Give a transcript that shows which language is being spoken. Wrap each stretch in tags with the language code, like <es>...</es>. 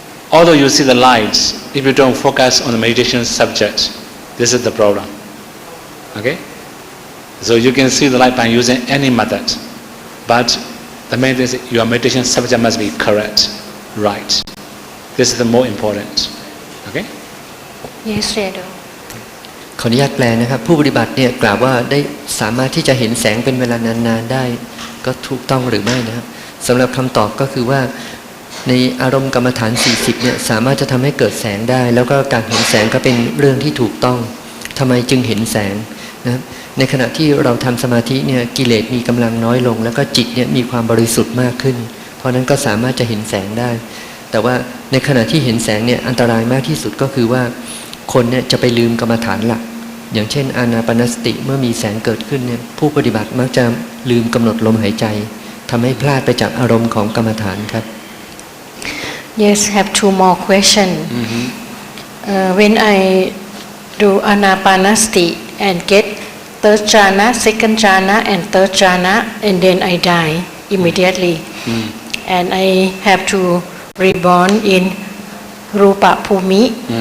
<en>Although you see the light, if you don't focus on the meditation subject, this is the problem. Okay? So you can see the light by using any method. But the main thing is your meditation subject must be correct, right. This is the more important. Okay? Yes, Sayadaw</en> <th>ขออนุญาตแปลนะครับผู้ปฏิบัติเนี่ยกล่าวว่าได้สามารถที่จะเห็นแสงเป็นเวลานานๆได้ก็ถูกต้องหรือไม่นะครับสำหรับคำตอบก็คือว่าในอารมณ์กรรมฐาน40เนี่ยสามารถจะทำให้เกิดแสงได้แล้วก็การเห็นแสงก็เป็นเรื่องที่ถูกต้องทำไมจึงเห็นแสงนะครับในขณะที่เราทำสมาธิเนี่ยกิเลสมีกำลังน้อยลงแล้วก็จิตเนี่ยมีความบริสุทธิ์มากขึ้นเพราะนั้นก็สามารถจะเห็นแสงได้แต่ว่าในขณะที่เห็นแสงเนี่ยอันตรายมากที่สุดก็คือว่า คนเนี่ยจะไปลืมกรรมฐานหลักอย่างเช่นอานาปานสติเมื่อมีแสงเกิดขึ้นเนี่ยผู้ปฏิบัติมักจะลืมกำหนดลมหายใจทำให้พลาดไปจากอารมณ์ของกรรมฐานครับ</th> <en>Yes, have two more question. When I do anapanasati and get third jhana, second jhana, and third jhana, and then I die immediately, and I have to reborn in rupa bhumi.</en>